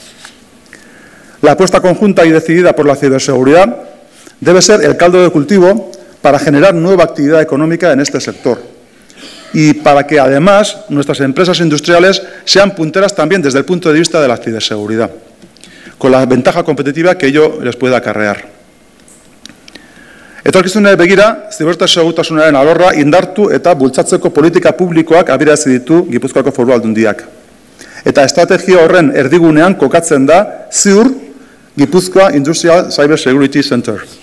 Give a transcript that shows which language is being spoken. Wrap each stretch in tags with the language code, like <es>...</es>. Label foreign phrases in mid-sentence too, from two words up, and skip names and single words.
<es>La apuesta conjunta y decidida por la ciberseguridad debe ser el caldo de cultivo para generar nueva actividad económica en este sector y para que, además, nuestras empresas industriales sean punteras también desde el punto de vista de la ciberseguridad, con la ventaja competitiva que ello les puede acarrear.</es> <eu>Etorkizunari begira, zibersegurtasunaren alorra indartu eta bultzatzeko politika publikoak abiarazi ditu Gipuzkoako Foru Aldundiak. Eta estrategia horren erdigunean kokatzen da ziur Gipuzkoa Industrial Cyber Security Center.</eu>